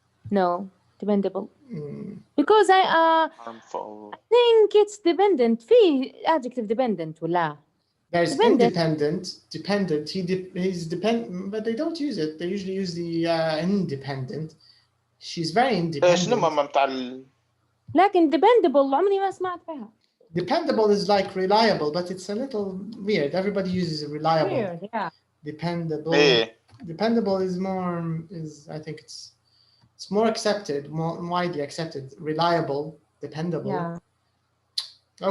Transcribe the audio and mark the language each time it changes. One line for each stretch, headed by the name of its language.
English: No, dependable. Because I think it's dependent.
Arabic: في adjective dependent ولا?
English: There's independent. Dependent. He's dependent, but they don't use it. They usually use the independent. She's very independent.
Arabic: شنو ماما متاع لكن dependable عمري ما سمعت بها.
English: Dependable is like reliable, but it's a little weird. Everybody uses reliable. Weird, yeah. Dependable.
Arabic: إيه.
English: Dependable is more. I think it's more accepted, more widely accepted. Reliable, dependable. Yeah.